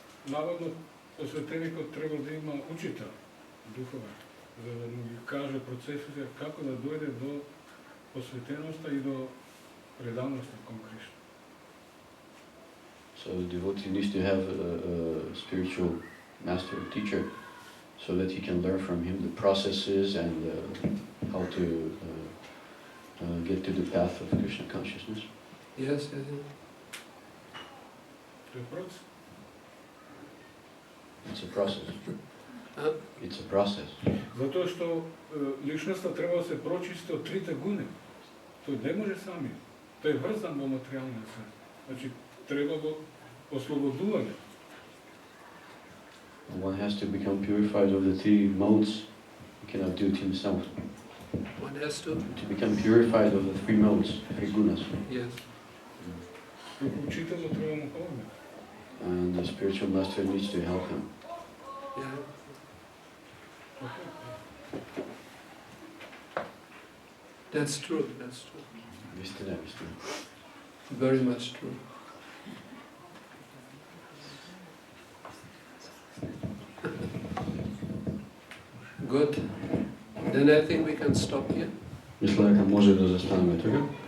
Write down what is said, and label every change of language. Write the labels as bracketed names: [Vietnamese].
[Macedonian] Наводно посветеникот треба да има учител, духовен, за да му ги каже процесите како да дојде до посветеноста и до преданоста кон Кришна. [English] So the devotee needs to have a spiritual master, teacher, so that he can learn from him the processes and how to get to the path of Krishna consciousness. Yes, yes, yes. [Macedonian] Тој процес. [English] It's a process. It's a process. [Macedonian] Затоа што личноста треба да се прочисти од трите гуни. Тој не може сами. Тој е врзан во материјалниот свет. Значи треба го ослободување. [English] One has to become purified of the three modes. He cannot do it himself. One has to. To become purified of the three modes, three gunas. Yes. [Macedonian] Учителот треба му помогне. [English] And the spiritual master needs to help him. Yeah. That's true. That's true. [Macedonian] Вистина, вистина. [English] Very much true. Good. Then I think we can stop here. [Macedonian] Мисля дека може да застанеме тука.